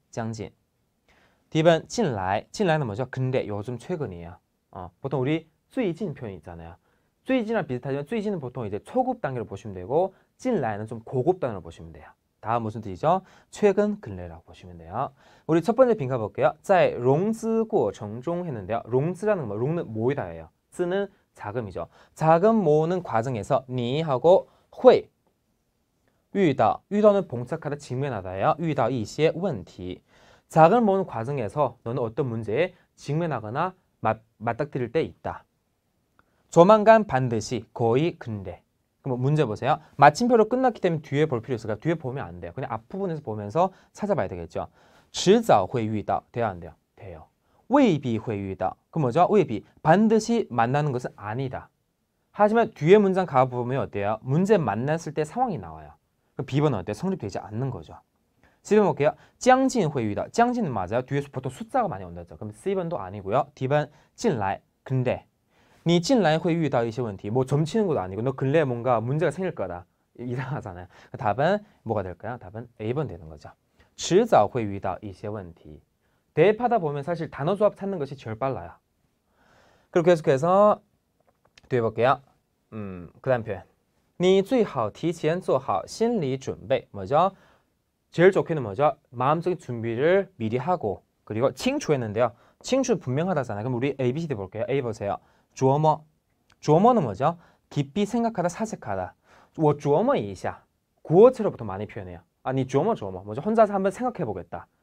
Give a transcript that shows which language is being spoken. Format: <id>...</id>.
<ko>将近.D번 近来. 近来는 뭐죠? 근래, 요즘, 최근이에요. 보통 우리 最近 표현이 있잖아요. 最近랑 비슷하지만 最近은 보통 이제 초급 단계로 보시면 되고 近来는 좀 고급 단계로 보시면 돼요. 다음 무슨 뜻이죠? 최근, 근래라고 보시면 돼요. 우리 첫 번째 빈칸 볼게요.</ko> <zh>在融资过程中 했는데요.</zh> <ko>롱즈라는 거, 롱은 모이다예요. 쓰는 자금이죠. 자금 모으는 과정에서 니하고 会遇到, 遇到는 봉착하다, 직면하다예요.</ko> <zh>遇到一些问题.</zh> <ko>자금을 모으는 과정에서 너는 어떤 문제에 직면하거나 맞닥뜨릴 때 있다. 조만간, 반드시, 거의, 근래. 그럼 문제 보세요. 마침표로 끝났기 때문에 뒤에 볼 필요 있을까요? 뒤에 보면 안 돼요. 그냥 앞부분에서 보면서 찾아봐야 되겠죠.</ko> <zh>迟早会遇到.</zh> <ko>돼요, 안 돼요? 돼요.</ko> <zh>未必会遇到.</zh> <ko>그럼 뭐죠? 未必. 반드시 만나는 것은 아니다. 하지만 뒤에 문장 가보면 어때요? 문제 만났을 때 상황이 나와요. 그럼 B번은 어때요? 성립되지 않는 거죠. C번 볼게요.</ko> <zh>将近会遇到.</zh> <ko>将近은 맞아요. 뒤에서 보통 숫자가 많이 온다죠. 그럼 C번도 아니고요. D번 近来.</ko> <zh>근데 你近来会遇到一些问题.</zh> <ko>뭐 점치는 것도 아니고 너 근래에 뭔가 문제가 생길 거다. 이상하잖아요. 답은 뭐가 될까요? 답은 A번 되는 거죠.</ko> <zh>迟早会遇到一些问题.</zh> <ko>대입하다 보면 사실 단어 조합 찾는 것이 제일 빨라요. 그리고 계속해서 뒤에 볼게요. 그 다음 표현.</ko> <zh>你最好提前做好心理准备.</zh> <ko>뭐죠? 제일 좋게는 뭐죠? 마음적인 준비를 미리 하고. 그리고 칭추했는데요. 칭추 분명하다잖아요. 그럼 우리 A, B, C, D 볼게요. A 보세요. 琢磨.琢磨는 뭐죠? 깊이 생각하다, 사색하다.</ko> <zh>我琢磨一下.</zh> <ko>구어체로부터 많이 표현해요. 아니, 琢磨. 뭐죠? 혼자서 한번 생각해 보겠다.</ko>